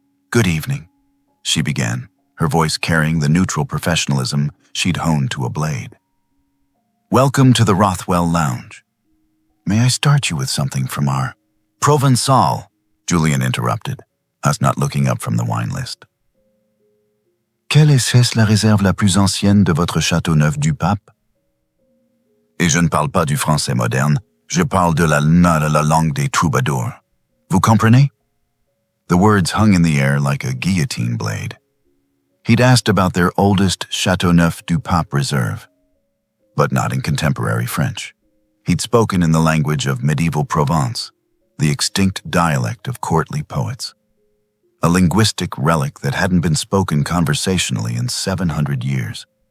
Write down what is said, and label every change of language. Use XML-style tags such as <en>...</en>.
<en>Good evening, she began, her voice carrying the neutral professionalism she'd honed to a blade. Welcome to the Rothwell Lounge. May I start you with something from our Provençal? Julian interrupted, us not looking up from the wine list.</en> <fr>Quelle est-ce la réserve la plus ancienne de votre Châteauneuf du Pape? Et je ne parle pas du français moderne, je parle de la langue des troubadours. Vous comprenez?</fr> <en>The words hung in the air like a guillotine blade. He'd asked about their oldest Châteauneuf-du-Pape reserve, but not in contemporary French. He'd spoken in the language of medieval Provence, the extinct dialect of courtly poets, a linguistic relic that hadn't been spoken conversationally in 700 years.</en>